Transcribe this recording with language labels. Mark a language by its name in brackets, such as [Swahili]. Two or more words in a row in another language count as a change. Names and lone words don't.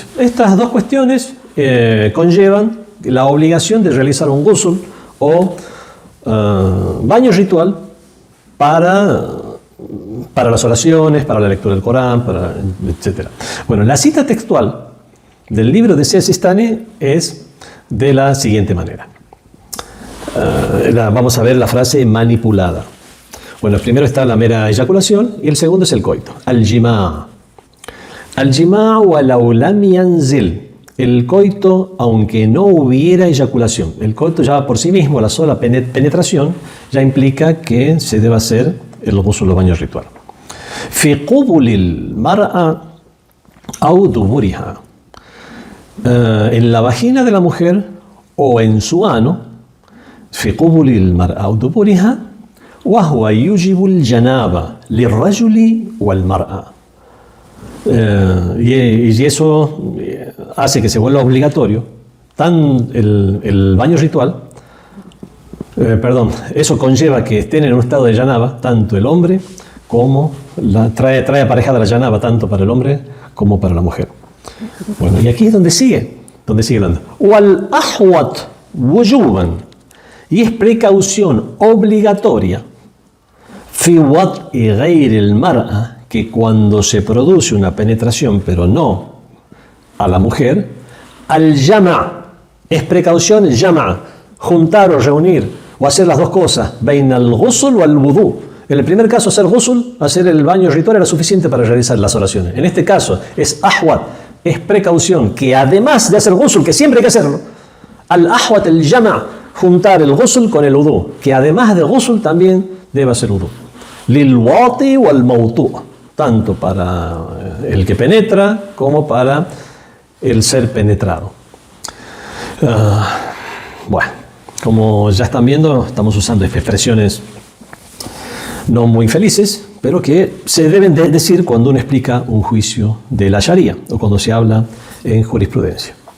[Spanish] Estas dos cuestiones conllevan la obligación de realizar un ghusl o baño ritual para las oraciones, para la lectura del Corán, etc. Bueno, la cita textual del libro de Sayyid Sistani es de la siguiente manera. Vamos a ver la frase manipulada. Bueno, primero está la mera eyaculación y el segundo es el coito. [Arabic] الجماع'. الجماع ولو لم ينزل. [Spanish] El coito, aunque no hubiera eyaculación. El coito ya por sí mismo, la sola penetración, ya implica que se debe hacer el ghusl o baño ritual. [Arabic] في قبل المرأة أو دبرها. [Spanish] En la vagina de la mujer o en su ano, [Arabic] في قبل المرأة أو دبرها وهو يوجب الجنابة للرجل والمرأة. [Spanish] Y eso hace que se vuelva obligatorio el baño ritual. Eso conlleva que estén en un estado de janaba tanto el hombre como trae aparejada la janaba tanto para el hombre como para la mujer. Bueno, y aquí es donde sigue hablando. [Arabic] والأحوط وجوباً, [Spanish] y es precaución obligatoria [Arabic] في وطء غير المرأة, [Spanish] que cuando se produce una penetración pero no a la mujer, [Arabic] الجمع', [Spanish] es precaución el jama', juntar o reunir o hacer las dos cosas, [Arabic] بين الغسل [Spanish] o [Arabic] الوضوء. [Spanish] En el primer caso, hacer ghusl, hacer el baño ritual era suficiente para realizar las oraciones. En este caso es ahwat, es precaución que además de hacer ghusl, que siempre hay que hacerlo, [Arabic] الأحوط [Spanish] el jama', juntar el ghusl con el wudu, que además del ghusl también debe hacer wudu. [Arabic] للواطئ والموطوء', [Spanish] tanto para el que penetra como para el ser penetrado. Bueno, como ya están viendo, estamos usando expresiones no muy felices, pero que se deben de decir cuando uno explica un juicio de la Sharia o cuando se habla en jurisprudencia.